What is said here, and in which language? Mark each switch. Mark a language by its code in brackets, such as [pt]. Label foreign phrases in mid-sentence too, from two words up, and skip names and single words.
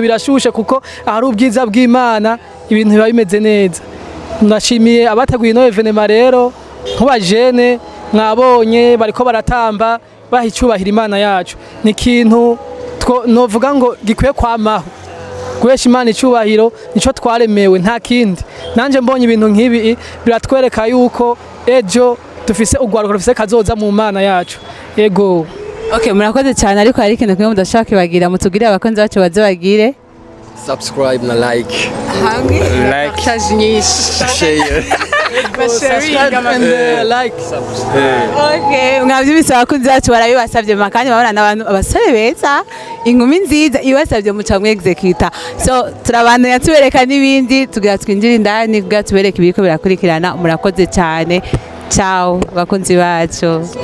[rn] birashushe kuko ahari ubwiza bw'Imana ibintu biba bimeze neza ndashimiye abateguye ino evenement rero nk'abajene mwabonye bariko baratamba baha icyubahiro Imana yacu ni ikintu novuga ngo gikwiye kwamaho guhesha Imana icyubahiro nico twaremewe nta kindi nanje mbonye ibintu nk'ibi biratwereka yuko ejo dufise ugwaruka dufise kazoza mu Mana yacu ego Okay murakoze cyane ariko hari ikintu kimwe mudashaka kibagira mutugire abakunzi bacu baze bagire [en] subscribe na like [rn] charge nyinshi share like Okay mwabyibise abakunzi bacu barabibasabye makanya babona n'abantu abasore beza inkumi nziza ibasabye muca mu executor so turabandanya tubereka n'ibindi tugira twinjira indani kugira tubereke ibiko birakurikirana murakoze cyane ciao bakunzi bacu